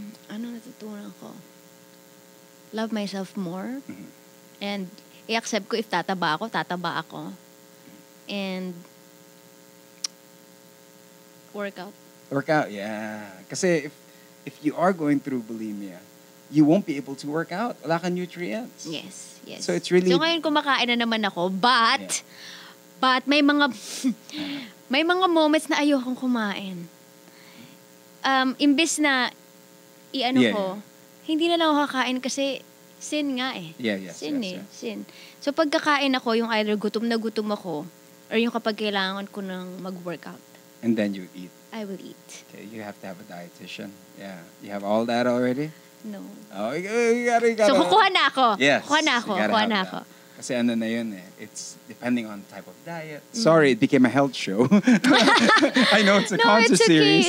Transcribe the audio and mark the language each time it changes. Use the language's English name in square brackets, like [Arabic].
[Filipino] Ano natutunan ko? [English] Love myself more. [Filipino] And i-accept ko if tataba ako. And work out, yeah. [English] Kasi if you are going through bulimia, you won't be able to work out. [Filipino] Wala kang nutrients. Yes. [English] So it's really... [Filipino] So ngayon kumakain na naman ako, but may mga moments na ayokong kumain. Imbes na ko, hindi na lang ako kakain kasi sin nga eh. Sin. So pagkakain ako, yung either gutom na gutom ako, or yung kapag kailangan ko ng mag-workout. [English] And then you eat. I will eat. Okay, you have to have a dietitian. Yeah. You have all that already? No. Oh, you gotta. [Filipino] So kukuha na ako. Yes. Kukuha na ako. Kasi ano na yun eh. [English] It's depending on type of diet. Sorry, it became a health show. I know it's a concert series.